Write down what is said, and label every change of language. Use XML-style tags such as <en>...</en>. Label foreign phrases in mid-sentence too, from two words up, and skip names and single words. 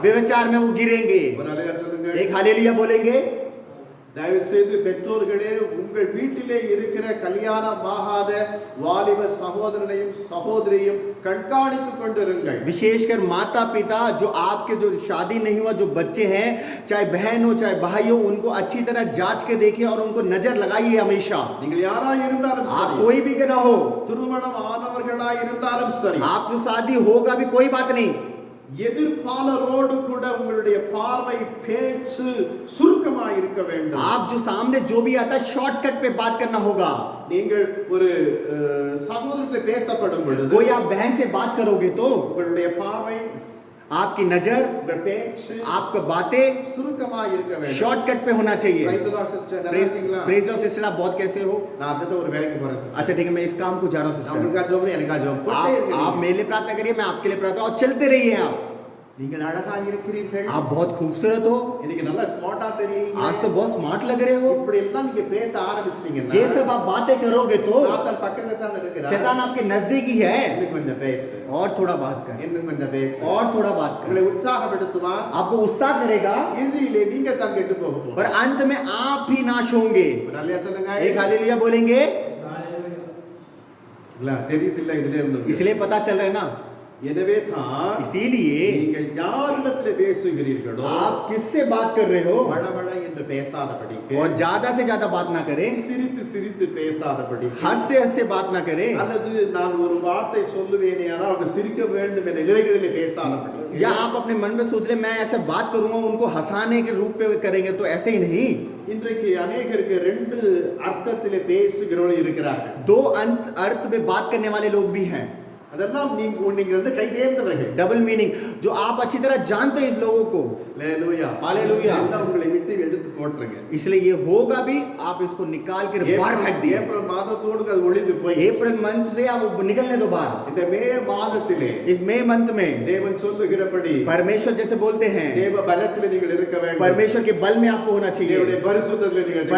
<hi>व्यभिचार में वो गिरेंगे.</hi> <ta>ஒரு அல்லேலூயா சொல்லுங்க.</ta> <hi>एक हालेलुया बोलेंगे.</hi> <ta>தயவு செய்து பெற்றோர்களே, உங்கள் வீட்டிலே இருக்கிற கல்யாணமாகாத வாலிப சகோதரனையும் சகோதரியையும் கண்காணித்துக் கொண்டிருங்கள்.</ta> <hi>विशेषकर माता पिता जो आपके जो शादी नहीं हुआ जो बच्चे हैं, चाहे बहन हो चाहे भाई हो, उनको अच्छी तरह जांच के देखिए और उनको नजर लगाइए हमेशा.</hi> <ta>நீங்கள் யாரா இருந்தாலும்</ta> <hi>आप</hi> <ta>சரி,</ta> <hi>कोई भी ना हो,</hi> <ta>திருமணம் ஆனவர்களா உள்ளவர்களாய் இருந்தாலும் சரி,</ta> <hi>आप जो शादी होगा भी कोई बात नहीं,</hi> <ta>எதிர்ப்பாளரோடு கூட உங்களுடைய பார்வை பேச்சு சுருக்கமாய் இருக்க வேண்டும்.</ta> <hi>आप जो सामने जो भी आता है शॉर्टकट पे बात करना होगा.</hi> <ta>நீங்கள் ஒரு சகோதரத்தை பேசப்படும் பொழுது</ta> <hi>कोई आप बहन से बात करोगे तो</hi> <ta>உங்களுடைய பார்வை,</ta> <hi>आपकी नजर,</hi> <ta>உங்கள் பேச்சு</ta> <hi>आपका बातें</hi> <ta>சுருக்கமாய் இருக்க வேண்டும்.</ta> <hi>शॉर्टकट पे होना चाहिए.</hi> <en>Praise the Lord, sister.</en> <ta>நல்லா இருக்கீங்களா?</ta> <en>praise Lord sister,</en> <hi>आप बहुत कैसे हो?</hi> <ta>நான் அடுத்த ஒரு வேலைக்கு போறேன் sister.</ta> <hi>अच्छा ठीक है, मैं इस काम को जा रहा हूँ</hi> <ta>நான்</ta> <hi>सिस्टर.</hi> <ta>உங்களுக்கா ஜெபம், எனக்கா ஜெபம்.</ta> <hi>आप मेरे लिए प्रार्थना करिए, मैं आपके लिए प्रार्थना, और चलते रहिए. आप</hi> <ta>நீங்கள் அழகாய் இருக்கிறீர்கள்.</ta> <hi>आप बहुत खूबसूरत हो.</hi> <ta>இன்னைக்கு நல்லா ஸ்மார்ட்டா தெரியுங்க.</ta> <hi>आज तो बहुत स्मार्ट लग रहे हो.</hi> <ta>இப்படி எல்லாம் நீங்க பேச ஆரம்பிச்சீங்கன்னா</ta> <hi>ये सब आप बातें करोगे तो</hi> <ta>சாத்தான் பக்கத்துல தான் இருக்கிறான்.</ta> <hi>शैतान आपके नजदीक ही है.</hi> <ta>இன்னும் கொஞ்சம் பேசு,</ta> <hi>और थोड़ा बात कर,</hi> <ta>இன்னும் கொஞ்சம் பேசு,</ta> <hi>और थोड़ा बात</hi> <ta>உங்களை</ta> <hi>कर,</hi> <ta>உற்சாகப்படுத்துவான்.</ta> <hi>आपको उत्साह करेगा</hi> <ta>இறுதியிலே நீங்க தான் கெட்டு போக</ta> <hi>और</hi> <ta>போறீங்க.</ta> <hi>अंत में आप ही नाश होंगे.</hi> <ta>ஒரு அல்லையா சொல்லுங்க.</ta> <hi>एक हालेलुया बोलेंगे.</hi> <ta>இல்ல தெரியுது இல்ல இதுல இருந்து.</ta> <hi>इसलिए पता चल रहा है ना.</hi> <ta>எனவே தான்</ta> <hi>इसीलिए</hi> <ta>நீங்கள் யாரிடத்துல பேசுகிறீர்களோ</ta> <hi>आप किससे बात कर रहे हो</hi> <ta>வளவள என்று பேசாதபடிக்கு,</ta> <hi>और ज्यादा से ज्यादा बात ना करें,</hi> <ta>சிரித்து சிரித்து பேசாதபடிக்கு,</ta> <hi>हद से बात ना करें,</hi> <ta>அல்லது நான் ஒரு வார்த்தை சொல்லுவேனே ஆனால் அவங்க சிரிக்க வேண்டும் என்ற நிலைகளிலே பேசாதபடிக்கு,</ta> <hi>या आप अपने मन में सोच ले मैं ऐसे बात करूंगा उनको हंसाने के रूप में करेंगे, तो ऐसे ही नहीं.</hi> <ta>இன்றைக்கு अनेகருக்கு ரெண்டு அர்த்தத்திலே பேசுகிறவர்கள் இருக்கிறார்கள்.</ta> <hi>दो अर्थ में बात करने वाले लोग भी हैं.</hi> <ta>அதெல்லாம் நீங்க வந்து கை தேர்ந்தவர்கள்.</ta> <en>double meaning</en> <hi>जो आप अच्छी तरह जानते हैं इस लोगों को.</hi> <ta>ஹalleluya,</ta> <hi>हालेलुया.</hi> <ta>எல்லாம் உங்களை விட்டு எடுத்து போட்டுருங்க.</ta> <hi>इसलिए ये होगा भी, आप इसको निकाल कर बाहर फेंक दिए.</hi> <ta>ஏப்ரல் மாதத்தோடு அது ஒளிந்து போய்</ta> <hi>अप्रैल मंथ से आप निकलने दो बाहर.</hi> <ta>இந்த மே மாதத்திலே</ta> <hi>इस मई मंथ में</hi> <ta>தேவன் சொல்லுகிறபடி</ta> <hi>परमेश्वर जैसे बोलते हैं,</hi> <ta>தேவ பலத்திலே நீங்கள் இருக்க வேண்டும்.</ta> <hi>परमेश्वर के बल में आपको होना चाहिए,</hi> <ta>தேவனுடைய பரிசுத்தத்திலே நீங்கள் இருக்க</ta>